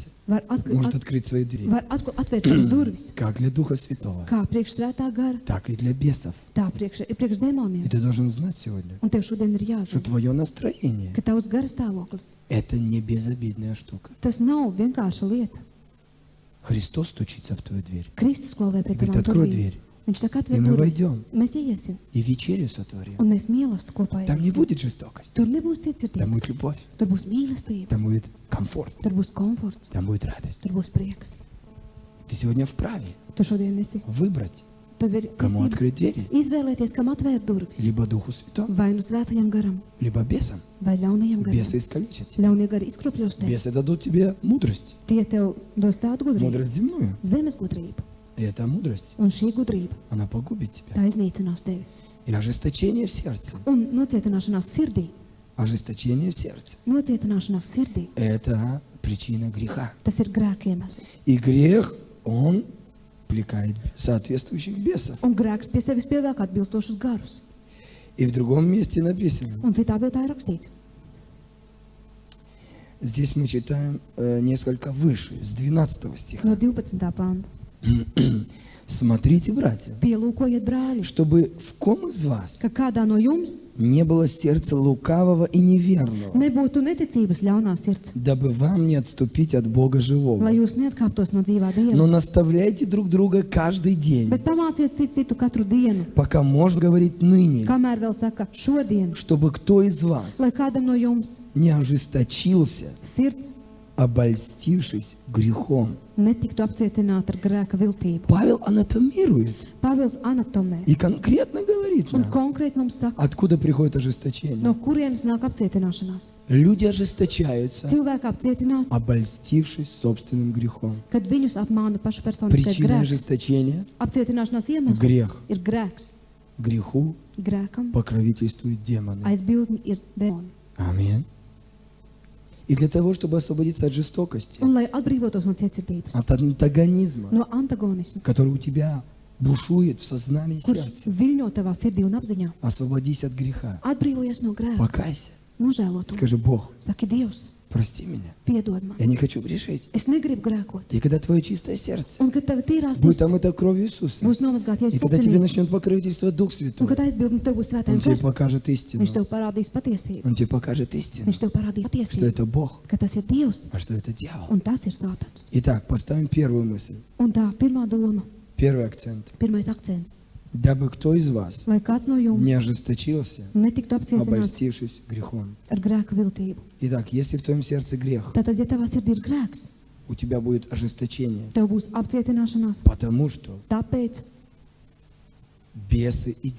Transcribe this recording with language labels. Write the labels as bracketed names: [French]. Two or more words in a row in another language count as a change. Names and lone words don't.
[Latvian] var, [Russian] может открыть свои двери, [Latvian] atvērt savas durvis, [Russian] как для Духа Святого, [Latvian] kā priekš svētā gara, [Russian] так и для бесов. [Latvian] tā priekš [Russian] И [Latvian] demoniem. [Russian] ты должен знать сегодня, [Latvian] Un tev šodien ir [Russian] что [Latvian] jāzina, [Russian] твое настроение [Latvian] ka tavs garas stāvoklis, – [Russian] это не безобидная штука. [Latvian] tas nav vienkārša lieta. [Russian] Христос стучится в твою дверь. [Latvian] Kristus klauvē pie [Russian] Говорит, [Latvian] tavām [Russian] открой [Latvian] durvīm. [Russian] дверь, [Latvian] Viņš saka, [Russian] И [Latvian] atver [Russian] мы [Latvian] durvis. [Russian] войдем. [Latvian] Mēs ieiesim, [Russian] и вечерю сотворим. [Latvian] un mēs mīlestību kopā [Russian] Там не [Latvian] ieiesim. [Russian] будет жестокости, [Latvian] Tur nebūs [Russian] там [Latvian] cietsirdības, [Russian] будет любовь, [Latvian] tur būs mīlestība, [Russian] там будет комфорт, [Latvian] tur būs komforts, [Russian] там будет радость. [Latvian] tur būs prieks. [Russian] Ты сегодня вправе [Latvian] Tu šodien esi, [Russian] выбрать, [Latvian] tev ir [Russian] кому [Latvian] tiesības [Russian] открыть двери. [Latvian] izvēlēties, kam atvērt durvis. [Russian] Либо Духу Святому, [Latvian] Vai nu svētajam garam, [Russian] либо бесам. [Latvian] vai ļaunajam garam. [Russian] Бесы искалечат тебя. [Latvian] Ļaunie gari izkropļos tevi. [Russian] Бесы дадут тебе мудрость, [Latvian] Tie tev dos tādu gudrību, [Russian] мудрость земную. [Latvian] zemes gudrību, [Russian] И эта мудрость, [Latvian] un šī gudrība [Russian] она pogubит тебя. [Latvian] tā iznīcinās tevi. [Russian] И ожесточение в сердце, [Latvian] Un nocietināšanās sirdī, [Russian] ожесточение в сердце [Latvian] nocietināšanās sirdī, [Russian] – это причина греха. [Latvian] tas ir grēka iemesls. [Russian] И грех, он плекает соответствующих бесов. [Latvian] Un grēks pie sevis pievelk atbilstošus garus. [Russian] И в другом месте написано, [Latvian] Un citā vietā ir rakstīts, [Russian] здесь мы читаем несколько выше, с 12 стиха. [Latvian] no 12. panta. [Russian] Смотрите, братья, [Latvian] Pielūkojiet, brāļi, [Russian] чтобы в ком из вас [Latvian] ka kādā no jums [Russian] не было сердца лукавого и неверного, [Latvian] nebūtu neticības ļaunā sirds, [Russian] дабы вам не отступить от Бога [Latvian] lai [Russian] живого. [Latvian] jūs neatkāptos no dzīvā [Russian] Но [Latvian] Dieva. [Russian] наставляйте друг друга каждый день, [Latvian] Bet pamāciet citu katru dienu, [Russian] пока можно говорить ныне, [Latvian] kamēr vēl saka šodien, [Russian] чтобы кто из вас [Latvian] lai kādam no jums [Russian] не ожесточился, [Latvian] sirds [Russian] обольстившись грехом. [Latvian] netiktu apcietināta ar grēka viltību. [Russian] Павел анатомирует [Latvian] Pāvils anatomē [Russian] и конкретно говорит [Latvian] un [Russian] нам, [Latvian] konkrēti mums saka, [Russian] откуда приходит ожесточение. [Latvian] no kurienes nāk apcietināšanās. [Russian] Люди ожесточаются, [Latvian] Cilvēki apcietinās, [Russian] обольстившись собственным грехом. [Latvian] kad viņus apmāna pašu personiskais [Russian] Причина [Latvian] grēks. [Russian] ожесточения [Latvian] Apcietināšanās iemesls [Russian] Грех. [Latvian] ir grēks. [Russian] греху [Latvian] Grēkam [Russian] покровительствуют демоны. [Latvian] aizbildni ir demoni. [Russian] Аминь. И для того, чтобы освободиться от жестокости, [Latvian] Un lai atbrīvotos no cietsirdības, [Russian] от антагонизма, [Latvian] no antagonisma, [Russian] который у тебя бушует в сознании и [Latvian] kurš [Russian] сердце, [Latvian] viļņo tavā sirdī un apziņā, [Russian] освободись от греха. [Latvian] atbrīvojies no grēka, [Russian] Покайся. [Latvian] nožēlo to. [Russian] Скажи, Бог, [Latvian] Saki, Dievs, [Russian] прости меня. [Latvian] piedod man. [Russian] Я не хочу грешить. [Latvian] Es negribu grēkot. [Russian] И когда твое чистое сердце [Latvian] Un kad tava tīrā [Russian] будет [Latvian] sirds [Russian] омыто кровью Иисуса, [Latvian] būs nomazgāta [Russian] и [Latvian] Jēzus [Russian] когда тебе [Latvian] asinīs, [Russian] начнет покровительствовать Дух [Latvian] un [Russian] Святой, [Latvian] kad aizbildnis tev būs [Russian] Он [Latvian] svētais [Russian] тебе [Latvian] gars, [Russian] покажет истину. [Latvian] viņš tev parādīs patiesību. [Russian] Он тебе покажет истину, [Latvian] Viņš tev parādīs [Russian] что [Latvian] patiesību, [Russian] это Бог, [Latvian] ka tas ir Dievs [Russian] а что это дьявол. [Latvian] un tas ir Sātans. [Russian] Итак, поставим первую мысль, [Latvian] Un tā pirmā doma, [Russian] первый акцент. [Latvian] pirmais akcents. [Russian] дабы кто из вас [Latvian] lai kāds no [Russian] не [Latvian] jums [Russian] ожесточился, [Latvian] netiktu apcietināts [Russian] обольстившись грехом. [Latvian] ar grēku viltību. [Russian] Итак, если в твоем сердце грех, [Latvian] Tātad, ja tavā sirdī ir grēks, [Russian] у тебя будет ожесточение, [Latvian] tev būs apcietināšanās, [Russian] потому что [Latvian] tāpēc, [Russian] бесы и